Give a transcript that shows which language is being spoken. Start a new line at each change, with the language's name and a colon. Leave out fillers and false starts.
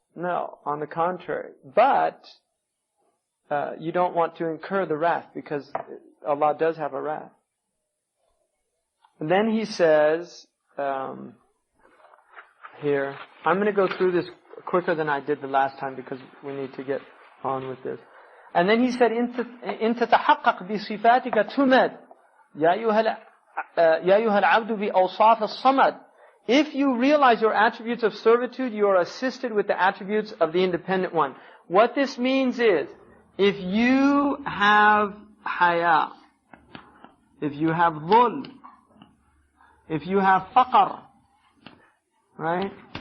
English: No, on the contrary. But you don't want to incur the wrath, because Allah does have a wrath. And then he says, here, I'm going to go through this quicker than I did the last time, because we need to get on with this. And then he said,
Arabic: إِن تَتَحَقَّقْ بِصِفَاتِكَ تُمَدْ يَا أَيُّهَا الْعَبْدُ بِأَوْصَافِ الصَّمَدِ.
English: If you realize your attributes of servitude, you are assisted with the attributes of the Independent One. What this means is, if you have haya, if you have dhul, if you have faqr, right?